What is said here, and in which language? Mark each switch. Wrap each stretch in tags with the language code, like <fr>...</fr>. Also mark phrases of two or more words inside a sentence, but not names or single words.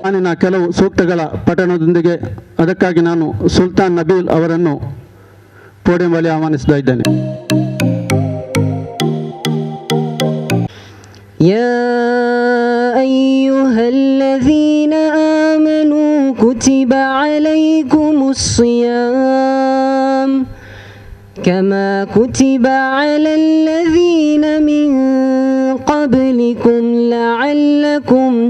<kn>ಕೆಲವು ಸೂಕ್ತಗಳ ಪಠಣದೊಂದಿಗೆ ಅದಕ್ಕಾಗಿ ನಾನು ಸುಲ್ತಾನ್ ನಬೀಲ್ ಅವರನ್ನು ಪೋಡಿಯಂ ಬಳಿ ಆಹ್ವಾನಿಸ್ತಾ ಇದ್ದೇನೆ.</kn> <ar>يا أيها الذين آمنوا كتب عليكم الصيام كما كتب على الذين من قبلكم لعلكم</ar>